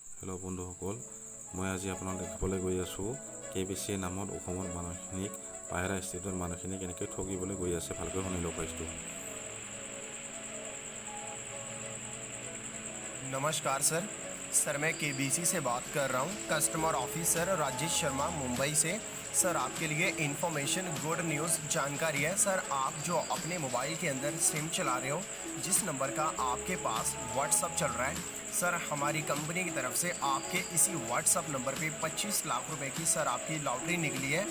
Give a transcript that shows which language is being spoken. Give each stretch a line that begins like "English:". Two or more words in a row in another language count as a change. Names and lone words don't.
Assamese: হেল্ল' বন্ধুসকল, মই আজি আপোনাক দেখাবলৈ গৈ আছোঁ KBC নামত অসমৰ মানুহখিনিক বাহিৰা ষ্টেটৰ মানুহখিনিক কেনেকৈ ঠগিবলৈ গৈ আছে। ভালকৈ শুনি লওক পাইছোঁ।
Hindi: नमस्कार सर मैं KBC से बात कर रहा हूँ।
English: customer officer
Hindi: राजेश शर्मा मुंबई से। सर आपके लिए
English: information good news
Hindi: जानकारी है। सर आप जो अपने मोबाइल के अंदर सिम चला रहे हो, जिस नंबर का आपके पास व्हाट्सअप चल रहा है, सर हमारी कंपनी की तरफ से आपके इसी व्हाट्सअप नंबर पे 25 लाख रुपए की सर आपकी लॉटरी निकली है।